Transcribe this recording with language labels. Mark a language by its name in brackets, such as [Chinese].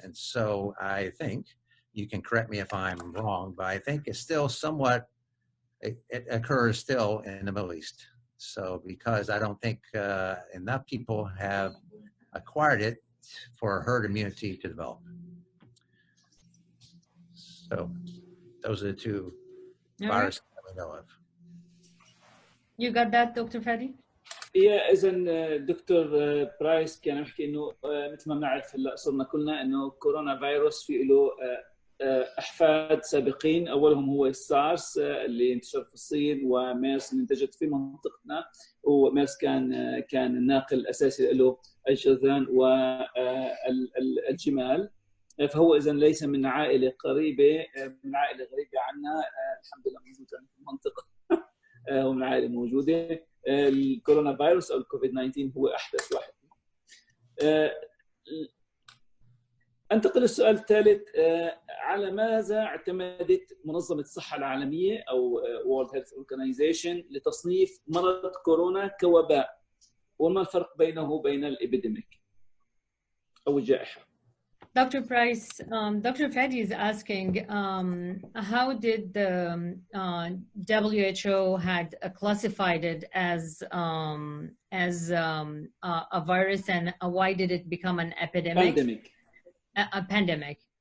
[English] And so I think, you can correct me if I'm wrong, but I think it's still somewhat, it occurs still in the Middle East. So because I don't think enough people have acquired it for herd immunity to develop. So those are the two viruses that we know of. You got that, Dr. Fadi? [Arabic] إذا دكتور برايس كان يحكي إنه مثل ما بنعرف هلا صرنا كلنا إنه كورونا فيروس في له أحفاد سابقين، أولهم هو السارس اللي انتشر في الصين، وميرس اللي انتجت في منطقتنا، وميرس كان الناقل الأساسي له الجرذان والجمال. فهو إذا ليس من عائلة قريبة، من عائلة غريبة عنا، الحمد لله موجود في المنطقة. هو من عائلة موجودة. الكورونا فيروس أو الكوفيد 19 هو أحدث واحد. أنتقل للسؤال الثالث، على ماذا اعتمدت منظمة الصحة العالمية أو World Health Organization لتصنيف مرض كورونا كوباء؟ وما الفرق بينه وبين الإبيديميك أو الجائحة؟ [English] Dr. Price, Dr. Fadi is asking, how did the WHO had classified it as a virus, and why did it become an epidemic? A pandemic.